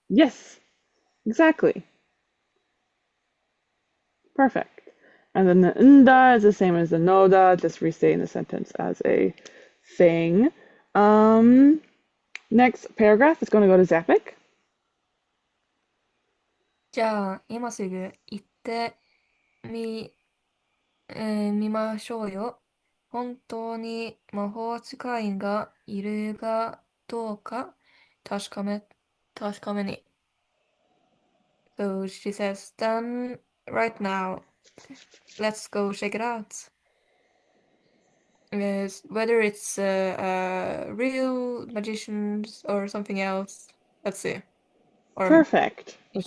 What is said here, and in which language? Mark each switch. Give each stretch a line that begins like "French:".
English: Yes, exactly. Perfect. And then the nda is the same as the noda, just restating the sentence as a thing. Next paragraph is going to go to Zapik.
Japanese: じゃあ、今すぐ行ってみましょうよ。本当に魔法使いがいるかどうか確かめに。
English: So she says, then right now, let's go check it out. Whether it's real magicians or something else, let's see. Or Perfect. That's